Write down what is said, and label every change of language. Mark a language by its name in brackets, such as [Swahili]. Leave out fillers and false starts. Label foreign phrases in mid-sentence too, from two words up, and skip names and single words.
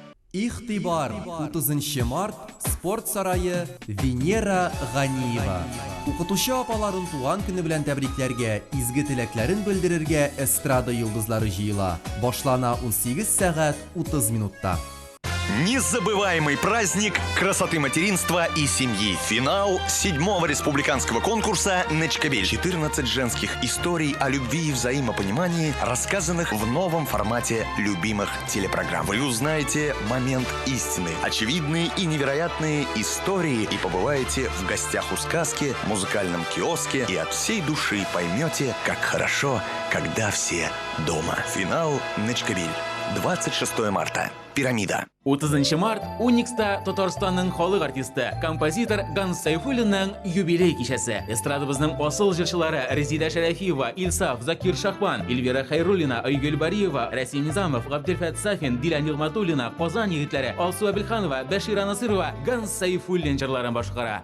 [Tatar] Ихтибар, 30 март, спорт сарайы, Венера Ганиева. Укытучы апаларын туган көне белән тәбрикләргә, изге теләкләрен белдерергә эстрада йолдызлары җыела. Башлана 18 сәгать 30 минутта. [Russian] Незабываемый праздник красоты материнства и семьи. Финал 7-го республиканского конкурса «Нечкабель». 14 женских историй о любви и взаимопонимании, рассказанных в новом формате любимых телепрограмм. Вы узнаете момент истины, очевидные и невероятные истории и побываете в гостях у сказки, в музыкальном киоске и от всей души поймете, как хорошо, когда все дома. Финал «Нечкабель». 26 марта. Пирамида. [Tatar] 30 март Уникста Татарстанның халық артисты, композитор Ганс Сайфуллинның юбилей кичәсе. Эстрадыбызның асыл җырчылары Резида Шәрәфиева, Илсаф, Закир Шахман, Эльвира Хайруллина, Айгөл Бариева, Расим Низамов, Габделфәт Сафин, Дилә Нигъматуллина, Казан егетләре, Алсу Абелханова, Бәшира Насырова, Ганс Сайфуллин җырларын башкара.